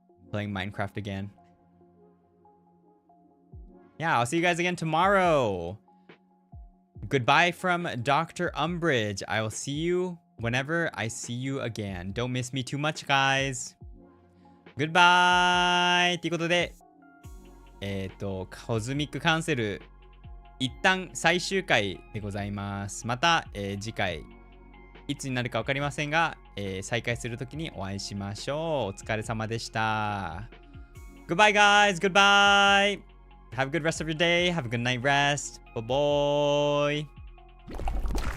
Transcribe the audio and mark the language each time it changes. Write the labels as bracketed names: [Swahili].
[English] Playing Minecraft again. Yeah, I'll see you guys again tomorrow. Goodbye from Dr. Umbrage. I will see you whenever I see you again. Don't miss me too much, guys. Goodbye! [Japanese] ということで、コズミックカンセル一旦最終回でございます。また、次回いつになるか分かりませんが、再開するときにお会いしましょう。お疲れ様でした。 [English] Goodbye, guys. Goodbye. Have a good rest of your day. Have a good night rest. Bye bye.